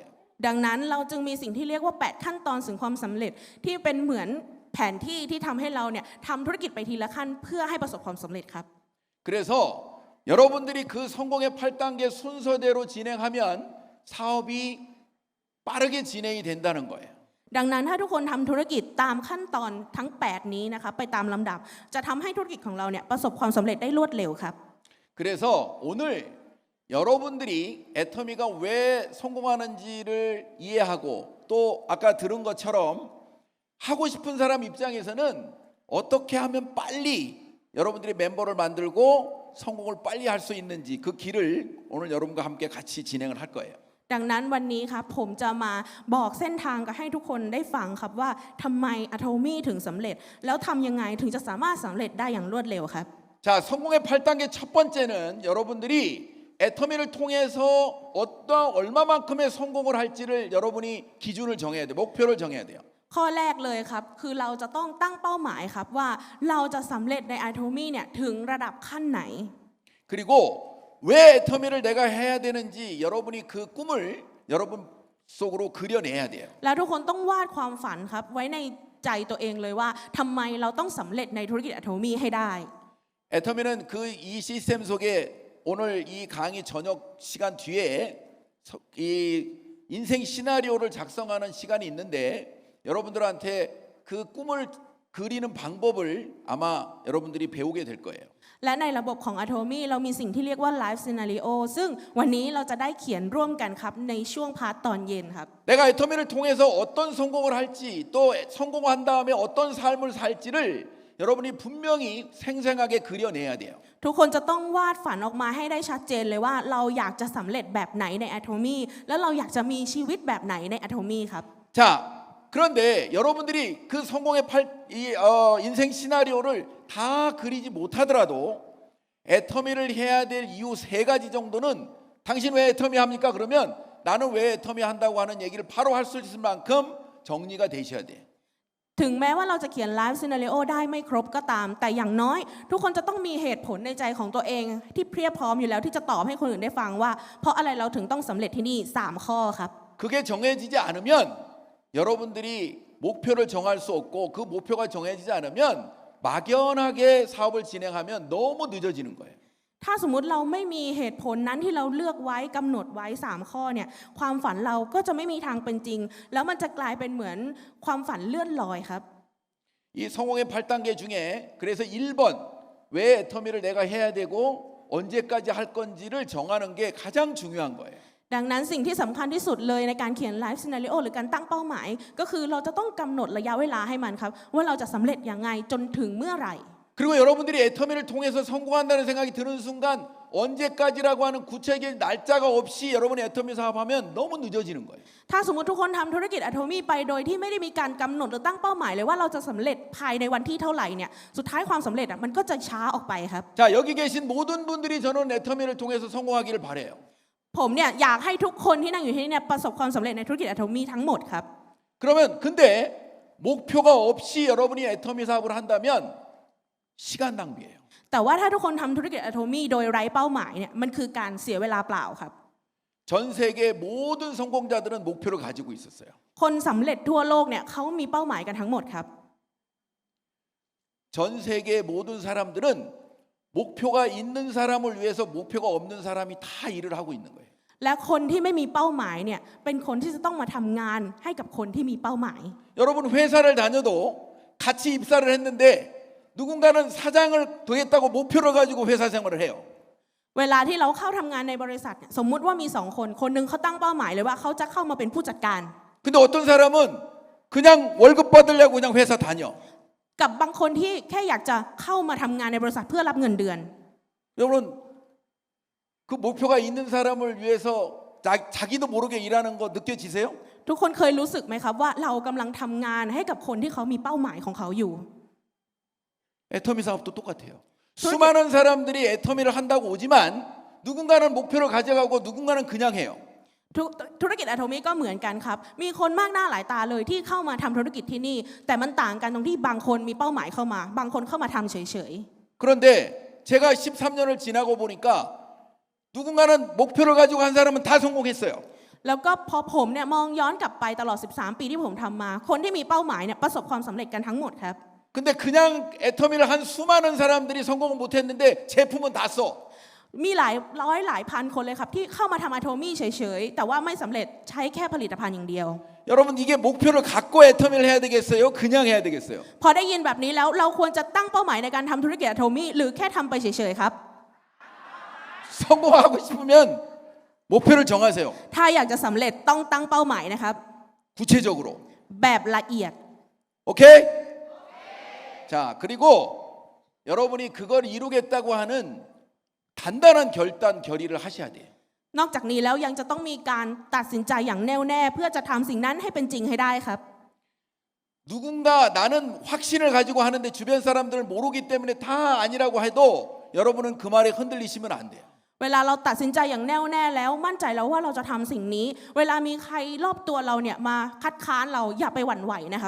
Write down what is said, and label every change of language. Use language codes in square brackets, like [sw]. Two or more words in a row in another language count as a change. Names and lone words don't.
[th] ดังนั้นเราจึงมีสิ่งที่เรียกว่า8ขั้นตอนสู่ความสำเร็จที่เป็นเหมือนแผนที่ที่ทำให้เราเนี่ยทำธุรกิจไปทีละขั้นเพื่อให้ประสบความสำเร็จครับ [ko] 그래서 여러분들이 그 성공의 8단계 순서대로 진행하면 사업이 빠르게 진행이 된다는 거예요. [th] ดังนั้นถ้าทุกคนทำธุรกิจตามขั้นตอนทั้ง8นี้นะคะไปตามลำดับจะทำให้ธุรกิจของเราเนี่ยประสบความสำเร็จได้รวดเร็วครับ [ko] 그래서 오늘 여러분들이 애터미가 왜 성공하는지를 이해하고 또 아까 들은 것처럼 하고 싶은 사람 입장에서는 어떻게 하면 빨리 여러분들이 멤버를 만들고 성공을 빨리 할 수 있는지 그 길을 오늘 여러분과 함께 같이 진행을 할 거예요. [th] ดังนั้นวันนี้ครับผมจะมาบอกเส้นทางกับให้ทุกคนได้ฟังครับว่าทำไม Atomy ถึงสำเร็จแล้วทำยังไงถึงจะสามารถสำเร็จได้อย่างรวดเร็วครับ [ko] 자, 성공의 8단계 첫 번째는 여러분들이 애터미를 통해서 얼마만큼의 성공을 할지를 여러분이 기준을 정해야 돼요. 목표를 정해야 돼요. [th] ข้อแรกเลยครับคือเราจะต้องตั้งเป้าหมายครับว่าเราจะสำเร็จใน Atomy เนี่ยถึงระดับขั้นไหน [ko] 그리고 왜 애터미를 내가 해야 되는지 여러분이 그 꿈을 여러분 속으로 그려내야 돼요. [th] แล้วทุกคนต้องวาดความฝันครับไว้ในใจตัวเองเลยว่าทำไมเราต้องสำเร็จในธุรกิจ Atomy ให้ได้ [ko] 애터미는 그 이 시스템 속에 오늘 이 강의 저녁 시간 뒤에 이 인생 시나리오를 작성하는 시간이 있는데 여러분들한테 그 꿈을 그리는 방법을 아마 여러분들이 배우게 될 거예요. [th] และในระบบของ Atomy เรามีสิ่งที่เรียกว่า [en] Life Scenario [th] ซึ่งวันนี้เราจะได้เขียนร่วมกันครับในช่วงพาร์ทตอนเย็นครับ [ko] 내가 애터미를 통해서 어떤 성공을 할지 또 성공한 다음에 어떤 삶을 살지를 여러분이 분명히 생생하게 그려내야 돼요. [th] ทุกคนจะต้องวาดฝันออกมาให้ได้ชัดเจนเลยว่าเราอยากจะสำเร็จแบบไหนใน Atomy แล้วเราอยากจะมีชีวิตแบบไหนใน Atomy ครับ [ko] 자, 그런데 여러분들이 그 성공의 인생 시나리오를 다 그리지 못하더라도 애터미를 해야 될 이유 3가지 정도는 당신 왜 애터미 합니까? 그러면 나는 왜 애터미 한다고 하는 얘기를 바로 할 수 있을 만큼 정리가 되셔야 돼요. [th] ถึงแม้ว่าเราจะเขียน [en] life scenario [th] ได้ไม่ครบก็ตาม แต่อย่างน้อยทุกคนจะต้องมีเหตุผลในใจของตัวเองที่เพียบพร้อมอยู่แล้วที่จะตอบให้คนอื่นได้ฟังว่าเพราะอะไรเราถึงต้องสำเร็จที่นี่3ข้อครับ [ko] 그게 정해지지 않으면 여러분들이 목표를 정할 수 없고 그 목표가 정해지지 않으면 막연하게 사업을 진행하면 너무 늦어지는 거예요. [th] ถ้าสมมุติเราไม่มีเหตุผลนั้นที่เราเลือกไว้กำหนดไว้3ข้อเนี่ยความฝันเราก็จะไม่มีทางเป็นจริงแล้วมันจะกลายเป็นเหมือนความฝันเลื่อนลอยครับ [ko] 이 성공의 8단계 중에 그래서 1번 왜 애터미를 내가 해야 되고 언제까지 할 건지를 정하는 게 가장 중요한 거예요. [th] ดังนั้นสิ่งที่สำคัญที่สุดเลยในการเขียน [en] life scenario [th] หรือการตั้งเป้าหมายก็คือเราจะต้องกำหนดระยะเวลาให้มันครับว่าเราจะสำเร็จยังไงจนถึงเมื่อไหร่ [ko] 그리고 여러분들이 애터미를 통해서 성공한다는 생각이 드는 순간 언제까지라고 하는 구체적인 날짜가 없이 여러분이 애터미 사업하면 너무 늦어지는 거예요. [th] ถ้าสมมติทุกคนทำธุรกิจอะโทมี่ไปโดยที่ไม่ได้มีการกำหนดหรือตั้งเป้าหมายเลยว่าเราจะสำเร็จภายในวันที่เท่าไหร่เนี่ยสุดท้ายความสำเร็จมันก็จะช้าออกไปครับ [ko] 자, 여기 계신 모든 분들이 저는 애터미를 통해서 성공하기를 바래요. [th] ผมเนี่ยอยากให้ทุกคนที่นั่งอยู่ที่นี่เนี่ยประสบความสำเร็จในธุรกิจอะโทมี่ทั้งหมดครับ [ko] 그러면 근데 목표가 없이 여러분이 애터미 사업을 한다면 시간 낭비예요. [th] แต่ว่าถ้าทุกคนทำธุรกิจอะโทมี่โดยไร้เป้าหมายเนี่ยมันคือการเสียเวลาเปล่าครับ [ko] 전 세계 모든 성공자들은 목표를 가지고 있었어요. [th] คนสำเร็จทั่วโลกเนี่ยเขามีเป้าหมายกันทั้งหมดครับ [ko] 전 세계 모든 사람들은 목표가 있는 사람을 위해서 목표가 없는 사람이 다 일을 하고 있는 거예요. [th] และคนที่ไม่มีเป้าหมายเนี่ยเป็นคนที่จะต้องมาทำงานให้กับคนที่มีเป้าหมาย [ko] 여러분 회사를 다녀도 같이 입사를 했는데 누군가는 사장을 되겠다고 목표를 가지고 회사 생활을 해요. [th] เวลาที่เราเข้าทำงานในบริษัทเนี่ยสมมุติว่ามี2คนคนหนึงเขาตั้งเป้าหมายเลยว่าเขาจะเข้ามาเป็นผู้จัดการ [ko] 근데 어떤 사람은 그냥 월급 받으려고 그냥 회사 다녀. [th] กับบางคนที่แค่อยากจะเข้ามาทำงานในบริษัทเพื่อรับเงินเดือน [ko] 여러분 그 목표가 있는 사람을 위해서 자기도 모르게 일하는 거 느껴지세요? [th] ทุกคนเคยรู้สึกไหมครับว่าเรากำลังทำงานให้กับคนที่เขามีเป้าหมายของเขาอยู่ [ko] 애터미 사업도 똑같아요. 수많은 사람들이 애터미를 한다고 오지만 누군가는 목표를 가져가고 누군가는 그냥 해요. [th] ธุรกิจอะโทมี่ก็เหมือนกันครับมีคนมากหน้าหลายตาเลยที่เข้ามาทำธุรกิจที่นี่แต่มันต่างกันตรงที่บางคนมีเป้าหมายเข้ามาบางคนเข้ามาทำเฉย [ko] 그런데 제가 13년을 지나고 보니까 누군가는 목표를 가지고 한 사람은 다 성공했어요. [th] ๆแล้วก็พอผมเนี่ยมองย้อนกลับไปตลอด13 ปีที่ผมทำมาคนที่มีเป้าหมายเนี่ยประสบความสำเร็จกันทั้งหมดครับ [ko] 근데 그냥 애터미를 한 수많은 사람들이 성공을 못했는데 제품은 다 써. [th] มีหลายร้อยหลายพันคนเลยครับที่เข้ามาทำอะโทมี่เฉยๆแต่ว่าไม่สำเร็จใช้แค่ผลิตภัณฑ์อย่างเดียว [ko] 여러분 이게 목표를 갖고 애터미를 해야 되겠어요? 그냥 해야 되겠어요? [th] พอได้ยินแบบนี้แล้วเราควรจะตั้งเป้าหมายในการทำธุรกิจอะโทมี่หรือแค่ทำไปเฉยๆครับ [ko] 성공하고 싶으면 목표를 정하세요. [th] ถ้าอยากจะสำเร็จต้องตั้งเป้าหมายนะครับ [ko] 구체적으로. [th] แบบละเอียด [ko] 오케이? 자, 그리고 여러분이 그걸 이루겠다고 하는 단단한 결의를 하셔야 돼요. [th] นอกจากนี้แล้วยังจะต้องมีการตัดสินใจอย่างแน่วแน่เพื่อจะทำสิ่งนั้นให้เป็นจริงให้ได้ครับ [ko] 누군가 나는 확신을 가지고 하는데 주변 사람들을 모르기 때문에 다 아니라고 해도 여러분은 그 말에 흔들리시면 안 돼요. [th] เวลาเราตัดสินใจอย่างแน่วแน่แล้วมั่นใจแล้วว่าเราจะทำสิ่งนี้เวลามีใครรอบตัวเราเนี่ยมาคัดค้านเราอย่าไปหวั่นไหวนะครับ